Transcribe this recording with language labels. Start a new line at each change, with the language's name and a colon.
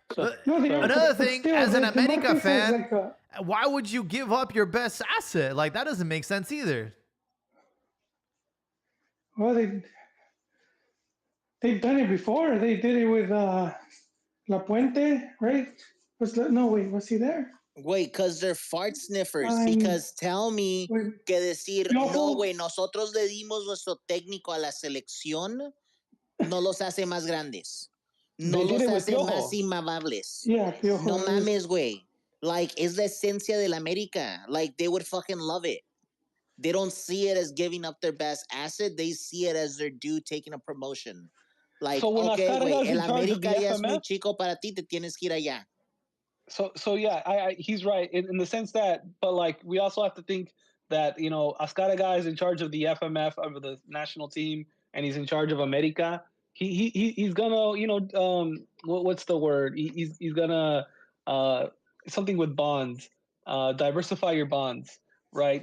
English: Another thing, as an America fan, why would you give up your best asset? Like, that doesn't make sense either. Well, they've done it before. They did it with La Puente, right? Was he there? Wait, because they're fart sniffers. Because tell me
Spanish: que decir, no, güey, nosotros le dimos nuestro técnico a la selección, no los hace más grandes. No los hace más inmamables.
English: Yeah,
Spanish: no mames, güey.
English: Like, it's the
Spanish: esencia del América.
English: Like, they would fucking love it. They don't see it as giving up their best asset. They see it as their due taking a promotion.
Spanish: Like, okay, güey, el América ya es muy chico para ti, te tienes que ir allá.
English: So yeah, he's right in the sense that, but like we also have to think that Azcárraga is in charge of the FMF of the national team, and he's in charge of America. He's gonna what's the word? He's gonna something with bonds, diversify your bonds, right?